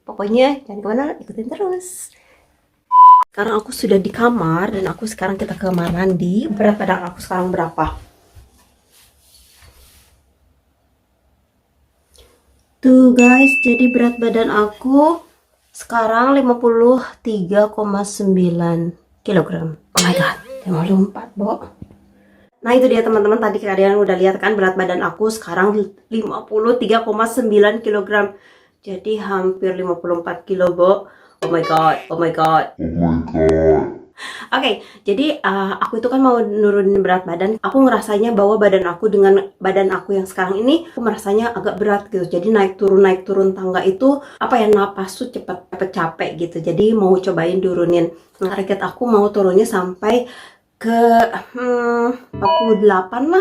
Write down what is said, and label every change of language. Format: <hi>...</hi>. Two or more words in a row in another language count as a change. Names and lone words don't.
<id>Pokoknya jangan kemana, ikutin terus. Sekarang aku sudah di kamar dan aku sekarang kita ke kamar mandi. Berat badan aku sekarang berapa? Tuh guys, jadi berat badan aku sekarang 53,9 kilogram.</id> <en>Oh my god, 54 Bo.</en> <id>Nah itu dia teman-teman, tadi kalian udah lihat kan berat badan aku sekarang 53,9 kilogram. Jadi hampir 54 kilo,</id> <en>Bo. Oh my god, oh my god.</en> <id>Oke, jadi aku itu kan mau nurunin berat badan. Aku ngerasanya bahwa badan aku dengan badan aku yang sekarang ini, aku merasanya agak berat gitu. Jadi naik turun tangga itu, apa ya, napas tuh cepet capek gitu. Jadi mau cobain turunin. Target aku mau turunnya sampai ke 48 lah.</id>